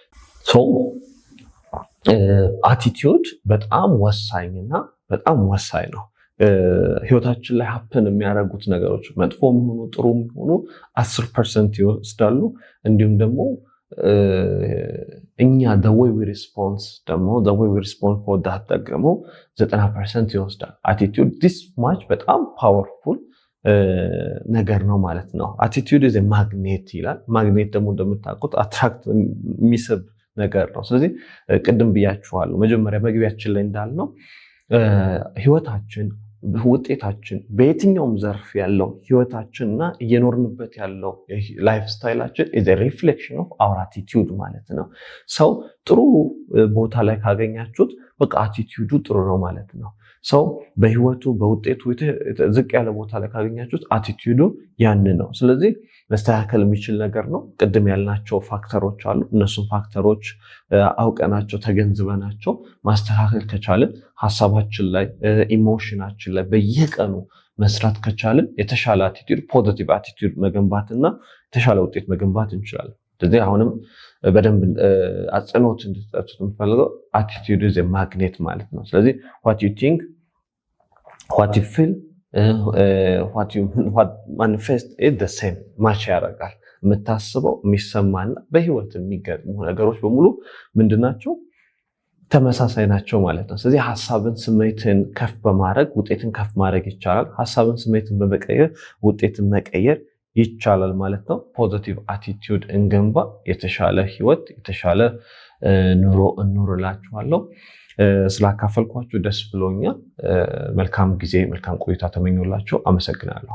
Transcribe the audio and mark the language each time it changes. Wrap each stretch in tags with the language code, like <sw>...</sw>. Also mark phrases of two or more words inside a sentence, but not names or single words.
<am>አቲቲዩድ በጣም ወሳኝና በጣም ወሳኝ ነው። ህይወታችን ላይ ሀፕን የሚያደርጉት ነገሮች መጥፎ የሚሆኑ ጥሩ የሚሆኑ 10% ይወስዳሉ። እንዲሁም ደግሞ እኛ</am> <en>the way we respond for that</en> <am>ደግሞ 90% ይወስዳል። አቲቲዩድ</am> <en>this much</en> <am>በጣም ፓወርፉል ነገር ነው ማለት ነው። አቲቲዩድ</am> <en>is a magnet</en> <am>ይላል። ማግኔት ደግሞ እንደምታውቁት አትራክት የሚስብ ነገር ነው። ስለዚህ ቅድም ብያችኋለሁ መጀመሪያ መግቢያችን ላይ እንዳልነው ህይወታችን፣ ውጤታችን በየትኛውም ዘርፍ ያለው ህይወታችንና እየኖርንበት ያለው ላይፍ ስታይላችን</am> <en>is a reflection of our attitude</en> <am>ማለት ነው። ሰው ጥሩ ቦታ ላይ ካገኛችሁት በቃ አቲቲዩዱ ጥሩ ነው ማለት ነው። ሰው በህይወቱ በውጤቱ ዝቅ ያለ ቦታ ላይ ካገኛችሁት አቲቲዩዱ ያን ነው። ስለዚህ መስተካከል የሚችል ነገር ነው። ቅድም ያልናቸው ፋክተሮች አሉ። እነሱም ፋክተሮች አውቀናቸው ተገንዝበናቸው ማስተካከል ከቻልን ሀሳባችን ላይ ኢሞሽናችን ላይ በየቀኑ መስራት ከቻልን የተሻለ አቲቲዩድ</am> <en>positive attitude</en> <am>መገንባትና የተሻለ ውጤት መገንባት እንችላለን። ስለዚህ አሁንም በደንብ አጽንኦት እንድትሰጡት የምፈልገው አቲቲዩድ</am> <en>is a magnet</en> <am>ማለት ነው። ስለዚህ</am> <en>what you think, what you feel, what manifest is the same</en> <am>ማች ያደርጋል። የምታስበው የሚሰማና በህይወት የሚገጥሙ ነገሮች በሙሉ ምንድናቸው? ተመሳሳይ ናቸው ማለት ነው። ስለዚህ ሐሳብን ስሜትን ከፍ በማድረግ ውጤትን ከፍ ማድረግ ይቻላል። ሐሳብን ስሜትን በመቀየር ውጤትን መቀየር ይቻላል ማለት ነው።</am> <en>positive attitude</en> <am>እንገንባ፣ የተሻለ ህይወት፣ የተሻለ ኑሮ እንኖርላችኋለሁ። ስላካፈልኳችሁ ደስ ብሎኛል። መልካም ጊዜ፣ መልካም ቆይታ ተመኞላችሁ። አመሰግናለሁ።</am>